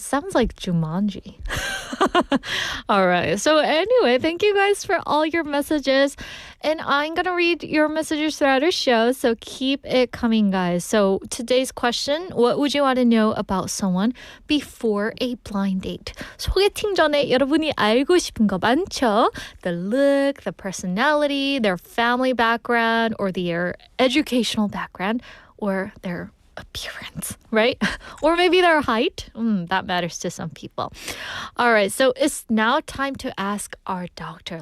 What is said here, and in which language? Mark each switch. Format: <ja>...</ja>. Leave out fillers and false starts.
<en>Sounds like Jumanji. All right. So anyway, thank you guys for all your messages. And I'm going to read your messages throughout our show. So keep it coming, guys. So today's question, what would you want to know about someone before a blind date?</en> <ko>소개팅 전에 여러분이 알고 싶은 거 많죠?</ko> <en>The look, the personality, their family background, or their educational background, or their appearance, right? Or maybe their height. That matters to some people. All right, so it's now time to ask our Dr.</en>